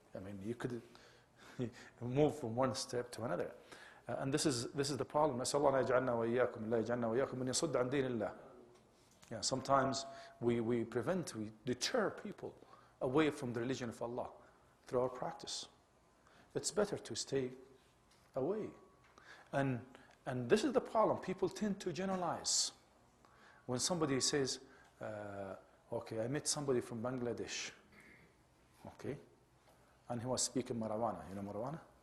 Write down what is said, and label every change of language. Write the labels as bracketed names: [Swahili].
[English] I mean, you could move from one step to another. And this is the problem. [Arabic] نسأل الله أن يجعلنا وإياكم الله يجعلنا وإياكم من يصد عن دين الله. [English] Yeah, sometimes we deter people away from the religion of Allah through our practice. It's better to stay away. And this is the problem. People tend to generalize. When somebody says, okay, I met somebody from Bangladesh, okay, and he was speaking Marawana. You know Marawana?